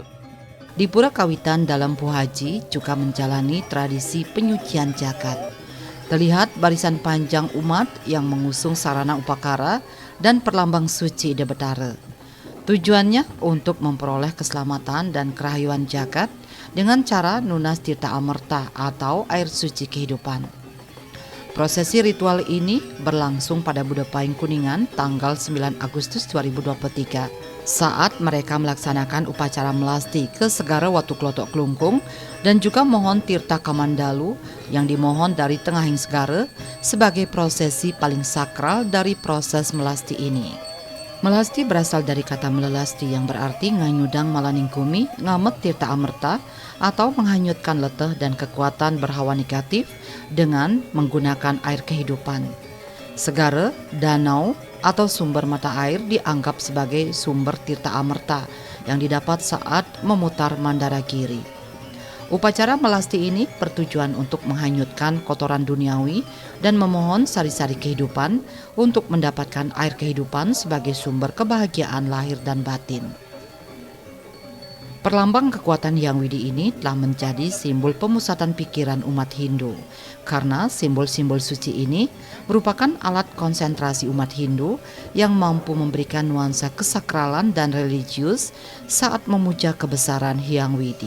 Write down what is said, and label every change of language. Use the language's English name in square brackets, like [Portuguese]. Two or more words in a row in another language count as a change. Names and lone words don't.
[Indonesian] Di Pura Kawitan dalam Puhaji juga menjalani tradisi penyucian jagat. Terlihat barisan panjang umat yang mengusung sarana upakara dan perlambang suci Ida Betara. Tujuannya untuk memperoleh keselamatan dan kerahayuan jagat dengan cara [Balinese] nunas tirta amerta [Indonesian] atau air suci kehidupan. Prosesi ritual ini berlangsung pada Budapaing Kuningan tanggal 9 Agustus 2023 saat mereka melaksanakan upacara melasti ke Segara Watu Klotok Klungkung dan juga mohon tirta kamandalu yang dimohon dari Tengahing Segara sebagai prosesi paling sakral dari proses melasti ini. Melasti berasal dari kata melelasti yang berarti [Balinese] nganyudang malaningkumi ngamet tirta amerta [Indonesian] atau menghanyutkan leteh dan kekuatan berhawa negatif dengan menggunakan air kehidupan. Segara, danau, atau sumber mata air dianggap sebagai sumber tirta amerta yang didapat saat memutar Mandaragiri. Upacara melasti ini bertujuan untuk menghanyutkan kotoran duniawi dan memohon sari-sari kehidupan untuk mendapatkan air kehidupan sebagai sumber kebahagiaan lahir dan batin. Perlambang kekuatan Hyang Widi ini telah menjadi simbol pemusatan pikiran umat Hindu, karena simbol-simbol suci ini merupakan alat konsentrasi umat Hindu yang mampu memberikan nuansa kesakralan dan religius saat memuja kebesaran Hyang Widi.